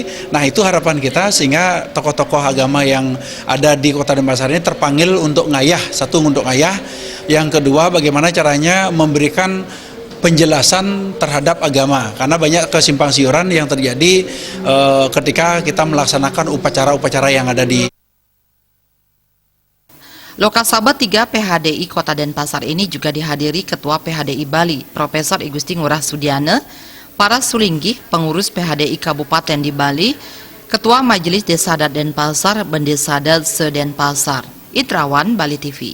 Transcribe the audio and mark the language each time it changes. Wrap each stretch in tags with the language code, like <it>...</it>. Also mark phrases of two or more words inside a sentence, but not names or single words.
<id>Nah itu harapan kita sehingga tokoh-tokoh agama yang ada di Kota Denpasar ini terpanggil untuk ngayah, satu untuk ngayah, yang kedua bagaimana caranya memberikan penjelasan terhadap agama, karena banyak kesimpang siuran yang terjadi ketika kita melaksanakan upacara-upacara yang ada di Lokasabet 3 PHDI Kota Denpasar ini juga dihadiri Ketua PHDI Bali, Profesor I Gusti Ngurah Sudiana, para sulinggih pengurus PHDI Kabupaten di Bali, Ketua Majelis Desa Adat Denpasar, Bendesa Adat se Denpasar. Idrawan, Bali TV.</id>